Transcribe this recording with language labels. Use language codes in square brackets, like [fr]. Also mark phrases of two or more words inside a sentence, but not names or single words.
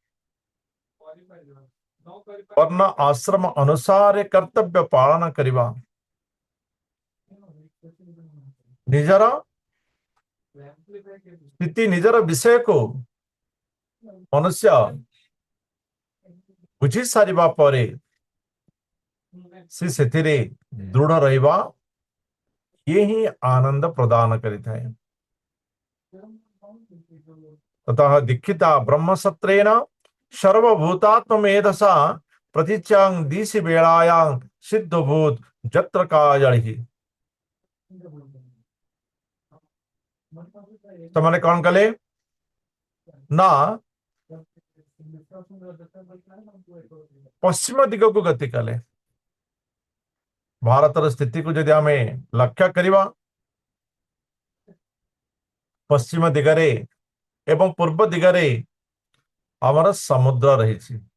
[or] ବର୍ଣ୍ଣ ଆଶ୍ରମ ଅନୁସାରେ କର୍ତ୍ତବ୍ୟ ପାଳନ କରିବା, ନିଜର ସ୍ଥିତି ନିଜର ବିଷୟକୁ ମନୁଷ୍ୟ ବୁଝି ସାରିବା ପରେ ସେ ସେଥିରେ ଦୃଢ ରହିବା, ଇଏ ହିଁ ଆନନ୍ଦ ପ୍ରଦାନ କରିଥାଏ। [sa] ततः दीक्षिता ब्रह्मसत्रेण सर्वभूतात्ममेधसा प्रतीच्यां दिशि वेलायां सिद्धभूत जत्र काजलिः। [or] ସେମାନେ କଣ କଲେ ନା ପଶ୍ଚିମ ଦିଗକୁ ଗତି କଲେ। ଭାରତର ସ୍ଥିତିକୁ ଯଦି ଆମେ ଲକ୍ଷ୍ୟ କରିବା, ପଶ୍ଚିମ ଦିଗରେ ଏବଂ ପୂର୍ବ ଦିଗରେ ଆମର ସମୁଦ୍ର ରହିଛି।